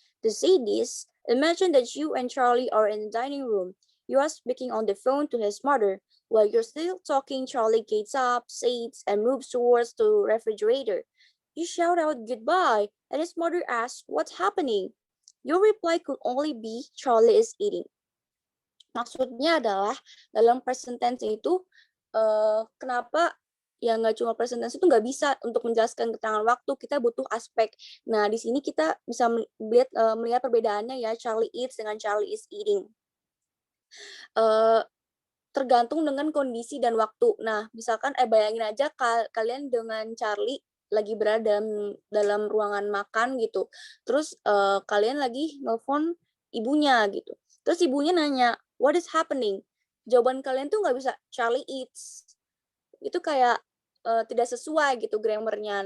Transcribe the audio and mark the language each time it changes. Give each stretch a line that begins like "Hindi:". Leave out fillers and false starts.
English: To say this, imagine that you and Charlie are in the dining room. You are speaking on the phone to his mother. While you're still talking, Charlie gets up, sits, and moves towards the refrigerator. You shout out goodbye, and his mother asks, "What's happening?" Your reply could only be, "Charlie is eating."
Indonesian: Maksudnya adalah dalam present tense itu kenapa ya nggak cuma present tense itu nggak bisa untuk menjelaskan keterangan waktu, kita butuh aspek. Nah, di sini kita bisa melihat perbedaannya ya, Charlie eats dengan
English: Charlie is eating.
Indonesian: Tergantung dengan kondisi dan waktu. Nah, misalkan bayangin aja kalian dengan Charlie lagi berada dalam ruangan makan gitu. Terus kalian lagi nelfon ibunya gitu. Terus ibunya nanya,
English: "What is happening?"
Indonesian: Jawaban kalian tuh nggak bisa
English: Charlie eats.
Indonesian: Itu kayak tidak sesuai gitu grammarnya.